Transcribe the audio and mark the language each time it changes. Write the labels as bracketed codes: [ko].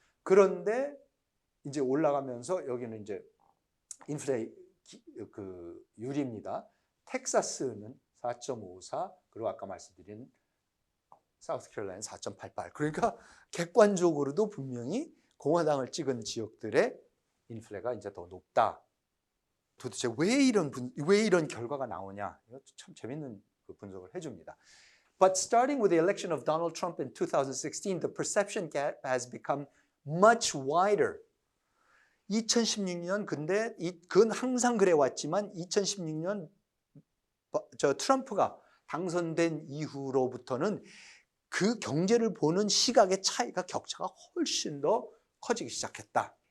[ko] 그런데 이제 올라가면서 여기는 이제 인플레 유리입니다. 텍사스는 4.54, 그리고 아까 말씀드린 사우스캐롤라이나 4.88. 그러니까 객관적으로도 분명히 공화당을 찍은 지역들의 인플레가 이제 더 높다. 도대체 왜 이런 결과가 나오냐? 이거 참 재밌는 그 분석을 해줍니다. [en] But starting with the election of Donald Trump in 2016, the perception gap has become much wider. [ko] 2016년 근데 그건 항상 그래 왔지만 2016년 트럼프가 당선된 이후로부터는 그 경제를 보는 시각의 차이가 격차가 훨씬 더 커지기 시작했다.